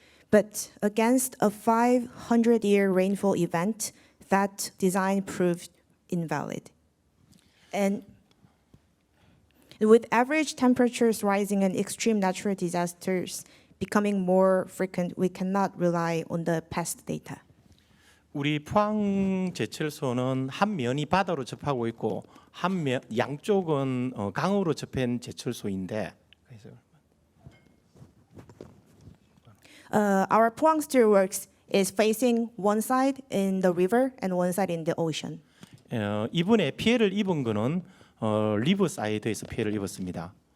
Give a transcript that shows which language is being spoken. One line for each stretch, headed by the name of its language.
English: But against a 500-year rainfall event, that design proved invalid. And with average temperatures rising and extreme natural disasters becoming more frequent, we cannot rely on the past data.
Korean: 우리 포항 제철소는 한 면이 바다로 접하고 있고 양쪽은 강으로 접한 제철소인데.
English: Our Pohang Steelworks is facing one side in the river and one side in the ocean.
Korean: 이번에 피해를 입은 거는 리버사이드에서 피해를 입었습니다.